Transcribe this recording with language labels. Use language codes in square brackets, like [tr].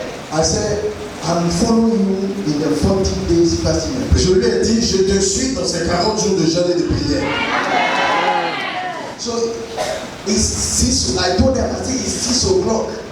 [en] I said, I'm following you in the 40 days fasting. [fr] Je lui ai dit, je te suis dans ces 40 jours de jeûne et de prière. [en] So, it's 6, I told them, I think it's 6 o'clock.